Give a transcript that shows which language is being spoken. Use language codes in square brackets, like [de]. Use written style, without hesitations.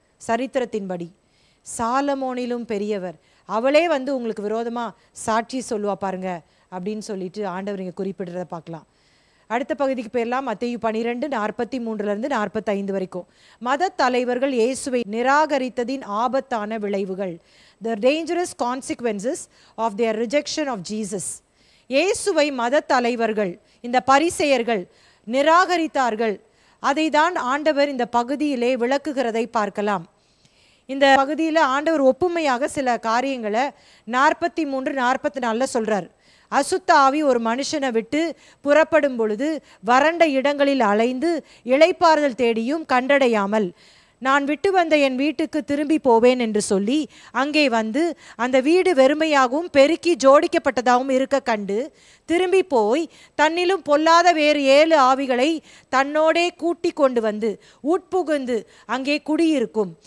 [ta] சரித்திரத்தின்படி சாலமோனிலும் பெரியவர். அவளே வந்து உங்களுக்கு விரோதமாக சாட்சி சொல்லுவா பாருங்க அப்படின்னு சொல்லிட்டு ஆண்டவர் இங்கே குறிப்பிடுறத பார்க்கலாம். அடுத்த பகுதிக்கு போயிடலாம். மத்தேயு 12:43-45 வரைக்கும். மத தலைவர்கள் இயேசுவை நிராகரித்ததின் ஆபத்தான விளைவுகள். [en] The dangerous consequences of their rejection of Jesus. [ta] இயேசுவை மத தலைவர்கள், இந்த பரிசேயர்கள் நிராகரித்தார்கள். அதை தான் ஆண்டவர் இந்த பகுதியிலே விளக்குகிறதை பார்க்கலாம். இந்த பகுதியில் ஆண்டவர் ஒப்புமையாக சில காரியங்களை 43-44 சொல்றார். அசுத்த ஆவி ஒரு மனுஷனை விட்டு புறப்படும் பொழுது வறண்ட இடங்களில் அலைந்து இளைப்பாறுதல் தேடியும் கண்டடையாமல் நான் விட்டு வந்த என் வீட்டுக்கு திரும்பி போவேன் என்று சொல்லி அங்கே வந்து அந்த வீடு வெறுமையாகவும் பெருக்கி ஜோடிக்கப்பட்டதாகவும் இருக்க கண்டு திரும்பி போய் தன்னிலும் பொல்லாத வேறு 7 ஆவிகளை தன்னோடே கூட்டி கொண்டு வந்து உட்புகுந்து அங்கே குடியிருக்கும்.